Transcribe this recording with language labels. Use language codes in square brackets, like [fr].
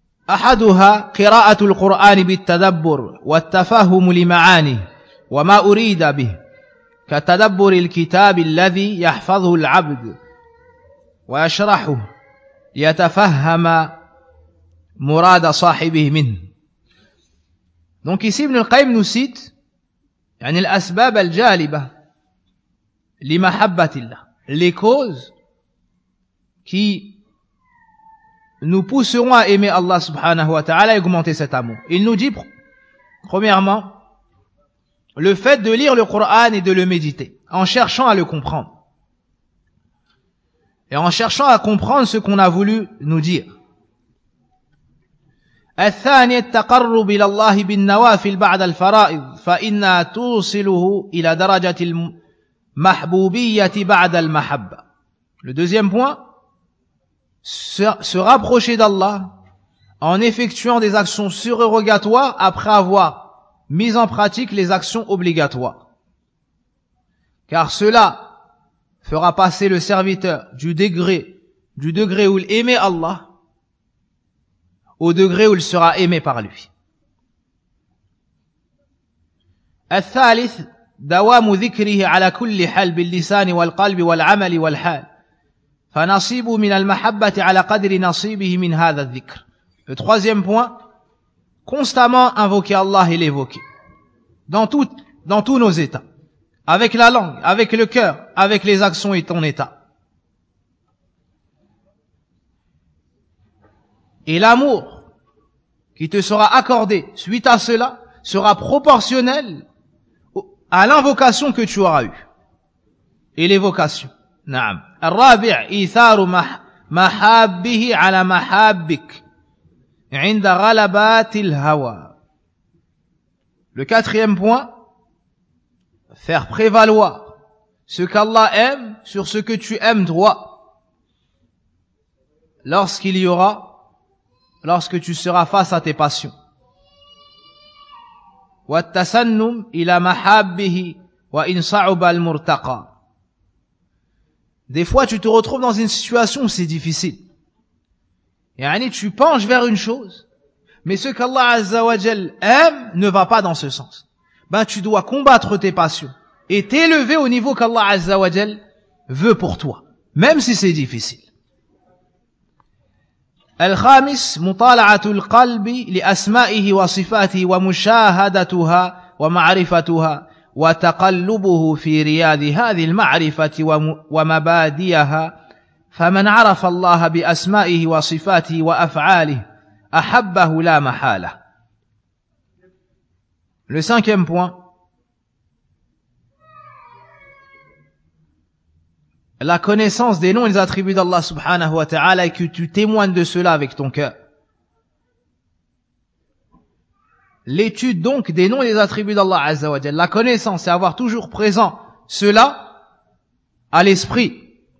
[ar] أحدها قراءة القرآن بالتدبر والتفهم لمعانيه وما أريد به كتدبر الكتاب الذي يحفظه العبد ويشرحه يتفهم مراد صاحبه منه. [fr] Donc ici Ibn al-Qayyim nous cite [ar] يعني الأسباب الجالبة لمحبة الله, [fr] les causes qui nous pousserons à aimer Allah subhanahu wa ta'ala et augmenter cet amour. Il nous dit, premièrement, le fait de lire le Coran et de le méditer, en cherchant à le comprendre. Et en cherchant à comprendre ce qu'on a voulu nous dire. [ar] الثاني التقرب إلى الله بالنوافل بعد الفرائض فإن توصله إلى درجة المحبوبية بعد المحبة. [fr] Le deuxième point, se rapprocher d'Allah en effectuant des actions surérogatoires après avoir mis en pratique les actions obligatoires. Car cela fera passer le serviteur du degré où il aimait Allah au degré où il sera aimé par lui. [ar] الثالث دوام ذكره على كل حال باللسان والقلب والعمل والحال. فنصيبه من المحبة على قدر نصيبه من هذا الذكر. [fr] Le troisième point, constamment invoquer Allah et l'évoquer. Dans tous nos états. Avec la langue, avec le cœur, avec les actions et ton état. Et l'amour qui te sera accordé suite à cela sera proportionnel à l'invocation que tu auras eue. Et l'évocation. [ar] نعم الرابع إيثار محابه على محابك عند غلبات الهوى. [fr] Le quatrième point, faire prévaloir ce qu'Allah aime sur ce que tu aimes toi lorsque tu seras face à tes passions. [ar] والتسنم إلى محابه وإن صعب المرتقى. [fr] Des fois, tu te retrouves dans une situation où c'est difficile. Et yani, tu penches vers une chose, mais ce qu'Allah Azza wa Jal aime ne va pas dans ce sens. Ben, tu dois combattre tes passions et t'élever au niveau qu'Allah Azza wa Jal veut pour toi, même si c'est difficile. [ar] Al-khamis, mutala'atu al-qalbi li asma'ihi wa sifatihi wa mushahadatuha wa ma'rifatuha. وتقلبه في رياض هذه المعرفة ومباديها فمن عرف الله بأسمائه وصفاته وأفعاله أحبه لا محالة. [fr] Le cinquième point, la connaissance des noms et des attributs d'Allah subhanahu wa ta'ala et que tu témoignes de cela avec ton cœur. L'étude donc des noms et des attributs d'Allah Azza wa Jalla, la connaissance et avoir toujours présent cela à l'esprit,